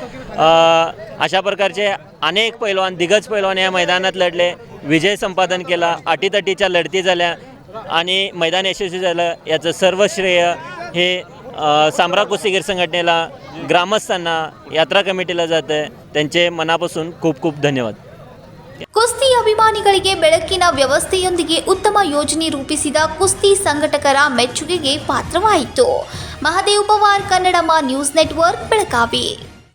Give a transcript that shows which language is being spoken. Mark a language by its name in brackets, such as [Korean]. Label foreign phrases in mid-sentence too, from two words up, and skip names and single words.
[Marathi] अशा प्रकारचे अनेक पैलवान, दिग्गज पैलवान या मैदानात लढले, विजय संपादन केला, अटीतटीच्या लढती झाल्या आणि मैदान यशस्वी झालं. याचं सर्व श्रेय हे सामरा कुस्तीगीर संघटनेला, ग्रामस्थांना, यात्रा कमिटीला जातं आहे. त्यांचे मनापासून खूप खूप धन्यवाद. [Kannada] ಕುಸ್ತಿ ಅಭಿಮಾನಿಗಳಿಗೆ ಬೆಳಕಿನ ವ್ಯವಸ್ಥೆಯೊಂದಿಗೆ ಉತ್ತಮ ಯೋಜನೆ ರೂಪಿಸಿದ ಕುಸ್ತಿ ಸಂಘಟಕರ ಮೆಚ್ಚುಗೆಗೆ ಪಾತ್ರವಾಯಿತು. ಮಹದೇವ್ ಪವಾರ್, ಕನ್ನಡಮ ನ್ಯೂಸ್ ನೆಟ್ವರ್ಕ್, ಬೆಳಗಾವಿ.